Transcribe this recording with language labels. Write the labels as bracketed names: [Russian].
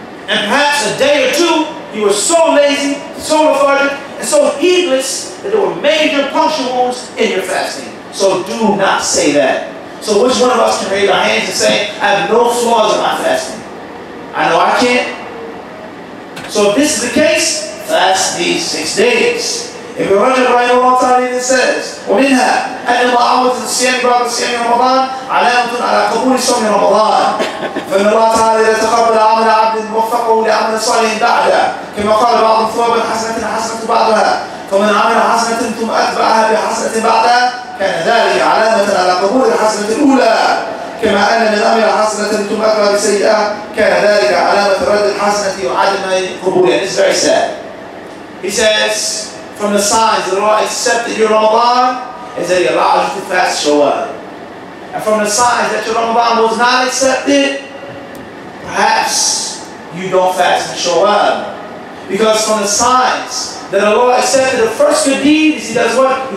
[English] And perhaps a day or 2, you were so lazy, so lethargic, and so heedless that there were major puncture wounds in your fasting. So do not say that. So which one of us can raise our hands and say, I have no flaws in my fasting? I know I can't. So if this is the case, fast these 6 days. If we run it right along time, it says, [Arabic] ومنها أن معاوضة الصيام بعد صيام رمضان علامة على قبول صوم رمضان. فإن الله تعالى إذا تقبل عمل عبد وفقه لعمل صالح بعده، كما قال بعض ثواب حسنة حسنة بعدها، فمن عمل حسنة ثم أتبعها بحسنة بعدها كان ذلك علامة على قبول الحسنة الأولى، كما أن من عمل حسنة ثم أتبعها بسيئة كان ذلك علامة رد الحسنة وعدم قبولها. [English] It's very sad. He says, from the signs that Allah accepted your Ramadan is that He allows you to fast Shawwal. And from the signs that your Ramadan was not accepted, perhaps you don't fast in Shawwal. Because from the signs that Allah accepted the first good deed is He does what?